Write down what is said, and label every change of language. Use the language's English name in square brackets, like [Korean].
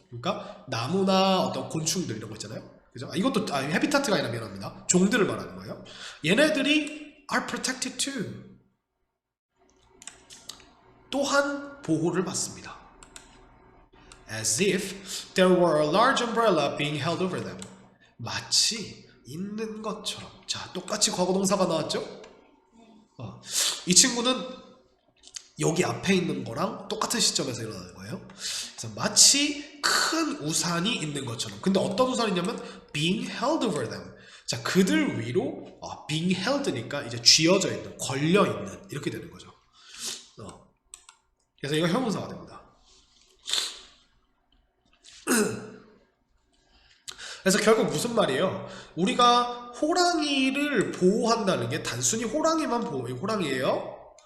[Korean] 그러니까 나무나 어떤 곤충들 이런 거 있잖아요. 그죠? 이것도 헤비타트가 아니라 미안합니다. 종들을 말하는 거예요. 얘네들이 [English] are protected too. [Korean] 또한 보호를 받습니다. [English] As if there were a large umbrella being held over them. [Korean] 마치 있는 것처럼. 자, 똑같이 과거동사가 나왔죠? 이 친구는 여기 앞에 있는 거랑 똑같은 시점에서 일어나는 거예요. 그래서 마치 큰 우산이 있는 것처럼. 근데 어떤 우산이냐면 [English] being held over them. [Korean] 자, 그들 위로 [English] being held [Korean] 니까 이제 쥐어져 있는, 걸려 있는 이렇게 되는 거죠. 그래서 이거 형용사가 됩니다. 그래서 결국 무슨 말이에요? 우리가 호랑이를 보호한다는 게 단순히 호랑이만 보호, 호랑이에요?